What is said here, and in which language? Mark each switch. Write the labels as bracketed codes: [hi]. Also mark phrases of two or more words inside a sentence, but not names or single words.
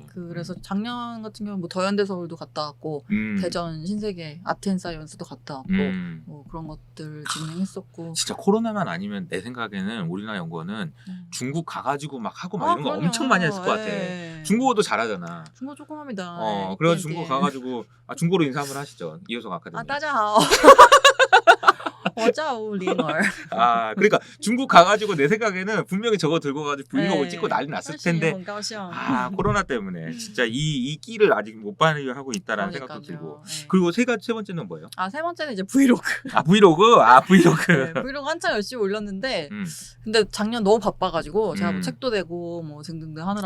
[ko] 그래서 작년 같은 경우는 뭐 더현대 서울도 갔다 왔고 대전 신세계 아트앤사이언스도 갔다 왔고 뭐 그런 것들 진행했었고 진짜 코로나만 아니면 내 생각에는 오리나 연구원은 중국 가가지고 막 하고 막 이런 거 엄청 많이 했을 것 같아. 중국어도 잘하잖아. 중국어 조금 합니다. 그래가지고 중국 가가지고 중국어로 인사 한번 하시죠. 이효석 아카데미. [zh] 大家好. 我叫吴灵儿. [ko] 그러니까 중국 가가지고 내 생각에는 분명히 저거 들고 가지고 브이로그 찍고 난리 났을 텐데 코로나 때문에 진짜 이 끼를 아직 못 발휘하고 있다라는 생각도 들고. 그리고 세 번째는 뭐예요? 세 번째는 이제 브이로그. 브이로그? 브이로그. 네, 브이로그 한참 열심히 올렸는데 근데 작년 너무 바빠가지고 제가 뭐 책도 내고 뭐 등등등 하느라고